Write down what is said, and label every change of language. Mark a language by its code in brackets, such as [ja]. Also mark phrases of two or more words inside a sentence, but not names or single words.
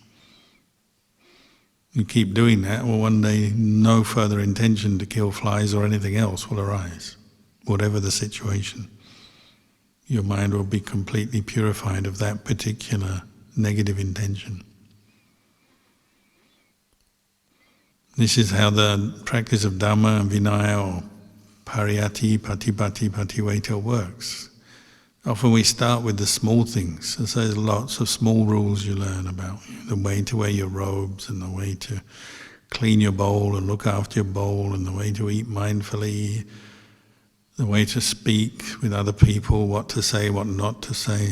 [en] You keep doing that, well, one day no further intention to kill flies or anything else will arise, whatever the situation. Your mind will be completely purified of that particular negative intention. This is how the practice of Dharma and Vinaya, or [pi] pariyati, patibati, patiweta [en] works. Often we start with the small things. So there's lots of small rules you learn about. The way to wear your robes, and the way to clean your bowl and look after your bowl, and the way to eat mindfully, the way to speak with other people, what to say, what not to say.